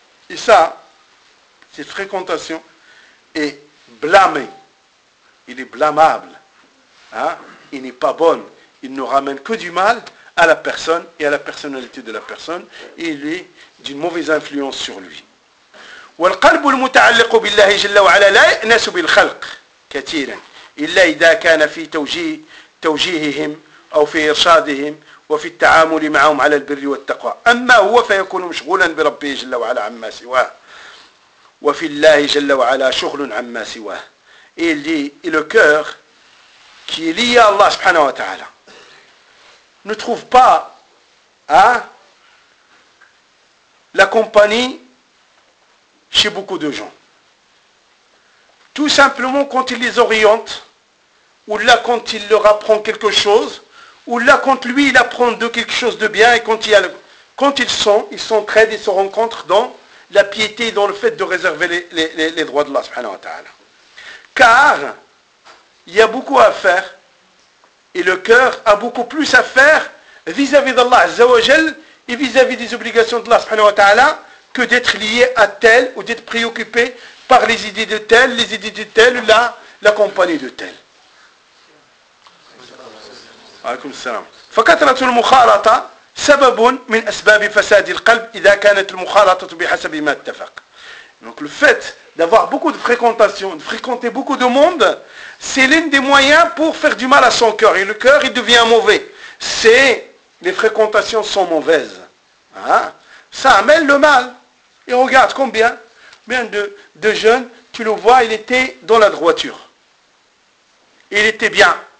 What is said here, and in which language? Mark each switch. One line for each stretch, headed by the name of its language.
French: Et ça, cette fréquentation est blâmée. Il est blâmable. Hein? Il n'est pas bon. Il ne ramène que du mal à la personne et à la personnalité de la personne, et il est d'une mauvaise influence sur lui.
Arabic: والقلب المتعلق بالله جل وعلا لا يأنس بالخلق كثيرا الا اذا كان في توجيههم او في ارشادهم وفي التعامل معهم على البر والتقوى, اما هو فيكون مشغولا بربه جل وعلا عما سواه وفي الله جل وعلا شغل عما سواه.
French: Il dit, et le cœur qui est lié à Allah subhanahu wa ta'ala ne trouve pas, hein, la compagnie chez beaucoup de gens. Tout simplement quand il les oriente, ou là quand il leur apprend quelque chose, ou là quand lui il apprend de quelque chose de bien, et quand il y a le... quand ils s'entraident et se rencontrent dans la piété, dans le fait de réserver les droits de Allah subhanahu wa ta'ala. Car il y a beaucoup à faire. Et le cœur a beaucoup plus à faire vis-à-vis d'Allah Azza wa Jal et vis-à-vis des obligations d'Allah subhanahu wa ta'ala que d'être lié à tel ou d'être préoccupé par les idées de tel, les idées de tel, la, la compagnie de tel.
Arabic: عليكم السلام. فكثرة المخالطة سبب من أسباب فساد القلب إذا كانت المخالطة بحسب ما اتفق.
French: Donc le fait d'avoir beaucoup de fréquentation, de fréquenter beaucoup de monde, c'est l'un des moyens pour faire du mal à son cœur. Et le cœur, il devient mauvais. C'est les fréquentations sont mauvaises. Hein? Ça amène le mal. Et regarde combien, de jeunes, tu le vois, il était dans la droiture. Il était bien.